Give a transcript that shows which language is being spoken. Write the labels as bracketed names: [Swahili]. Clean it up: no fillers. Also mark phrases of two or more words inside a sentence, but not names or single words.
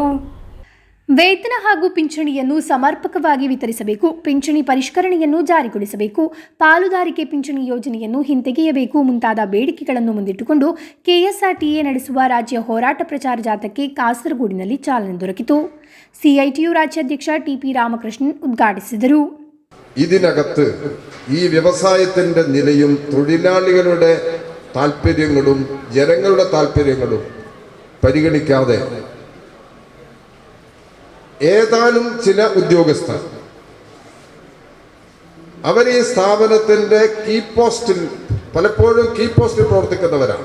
[Kannada] ವೇತನ ಹಾಗೂ ಪಿಂಚಣಿಯನ್ನು ಸಮರ್ಪಕವಾಗಿ ವಿತರಿಸಬೇಕು, ಪಿಂಚಣಿ ಪರಿಷ್ಕರಣೆಯನ್ನು ಜಾರಿಗೊಳಿಸಬೇಕು, ಪಾಲುದಾರಿಕೆ ಪಿಂಚಣಿ ಯೋಜನೆಯನ್ನು ಹಿಂತೆಗೆಯಬೇಕು ಮುಂತಾದ ಬೇಡಿಕೆಗಳನ್ನು ಮುಂದಿಟ್ಟುಕೊಂಡು ಕೆಎಸ್ಆರ್ಟಿಎ ನಡೆಸುವ ರಾಜ್ಯ ಹೋರಾಟ ಪ್ರಚಾರ ಜಾಥಾಕ್ಕೆ ಕಾಸರಗೋಡಿನಲ್ಲಿ ಚಾಲನೆ ದೊರಕಿತು. ಸಿಐಟಿಯು ರಾಜ್ಯಾಧ್ಯಕ್ಷ ಟಿಪಿ ರಾಮಕೃಷ್ಣನ್ ಉದ್ಘಾಟಿಸಿದರು. [Malayalam] ഇതിനകത്ത് ഈ വ്യവസായത്തിൻ്റെ നിലയും തൊഴിലാളികളുടെ താല്പര്യങ്ങളും ജനങ്ങളുടെ താല്പര്യങ്ങളും പരിഗണിക്കാതെ ഏതാനും ചില ഉദ്യോഗസ്ഥർ അവർ ഈ സ്ഥാപനത്തിൻ്റെ പലപ്പോഴും [English] key post [Malayalam] പ്രവർത്തിക്കുന്നവരാണ്.